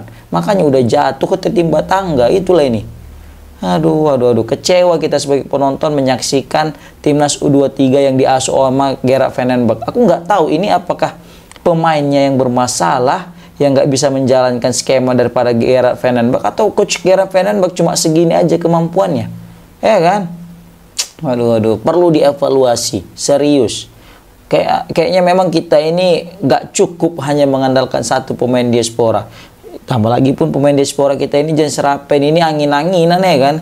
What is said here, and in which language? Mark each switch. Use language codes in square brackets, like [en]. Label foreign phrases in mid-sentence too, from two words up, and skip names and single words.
[id] Makanya udah jatuh ketimpa tangga, itulah ini. Aduh, kecewa kita sebagai penonton menyaksikan timnas U23 yang diasuh sama Gerard van den Berg. Aku nggak tahu ini apakah pemainnya yang bermasalah, yang nggak bisa menjalankan skema daripada Gerard van den Berg, atau coach Gerard van den Berg cuma segini aja kemampuannya, ya kan? Waduh, perlu dievaluasi, serius. Kayaknya memang kita ini nggak cukup hanya mengandalkan satu pemain diaspora. Tambah lagi pun pemain diaspora kita ini jangan serapen, ini angin-anginan ya kan.